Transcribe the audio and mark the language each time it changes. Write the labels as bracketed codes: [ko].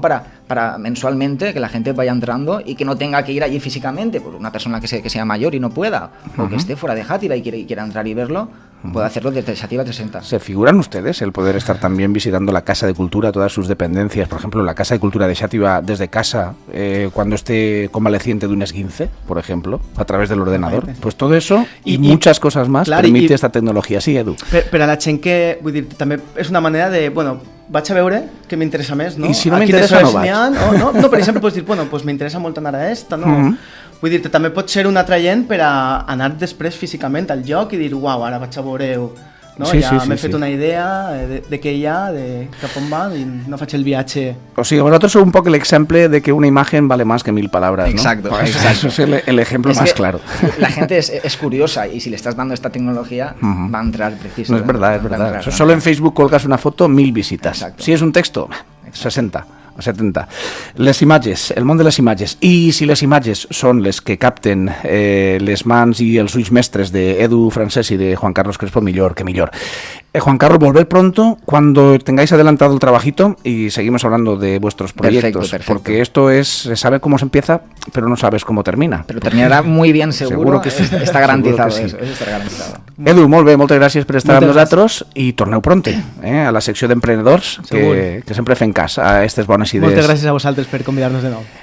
[es] Para mensualmente que la gente vaya entrando y que no tenga que ir allí físicamente, por una persona que sea mayor y no pueda, o que esté fuera de Xàtiva y quiera entrar y verlo, puede hacerlo desde Xàtiva 360. ¿Se figuran ustedes el poder estar también visitando la Casa de Cultura, todas sus dependencias? Por ejemplo, la Casa de Cultura de Xàtiva desde casa, cuando esté convaleciente de un esguince, por ejemplo, a través del ordenador. Pues todo eso y muchas cosas más permite esta tecnologia. Sí, Edu. [ca] Per a la gent que, vull dir, també és una manera de, bueno, vaig a veure què m'interessa més, no? I si no m'interessa no vaig. No, per exemple, pots dir, bueno, pues m'interessa molt anar a esta, no? Vull dir, també pot ser un atraient per a anar després físicament al lloc i dir, uau, ara vaig a veure... No? Ja m'he fet una idea de què hi ha, de cap on va, i no faig el viatge. O sigui, [es] vosotros sou un poc el ejemplo de que una imagen vale más que 1000 palabras, ¿no? Exacto. Eso es el ejemplo más claro. La gente es curiosa y si le estás dando esta tecnología va a entrar precisamente. No, es verdad. Solo en Facebook colgas una foto, 1000 visitas. Exacto. Si es un texto, 60 o 70. [ca] Les imatges, el món de les imatges. I si les imatges són les que capten les mans i els ulls mestres d'Edu Francés y de Juan Carlos Crespo, millor que millor. [es] Juan Carlos, volver pronto cuando tengáis adelantado el trabajito y seguimos hablando de vuestros proyectos. Perfecto. Porque esto se sabe cómo se empieza, pero no sabes cómo termina. Pero terminará muy bien, seguro que sí. Está garantizado. Seguro que sí. Eso está garantizado. [ca] Edu, molt bé, moltes gràcies per estar amb nosaltres i torneu pronte a la secció d'emprenedors que sempre fem cas a aquestes bones idees. Moltes gràcies a vosaltres per convidar-nos de nou.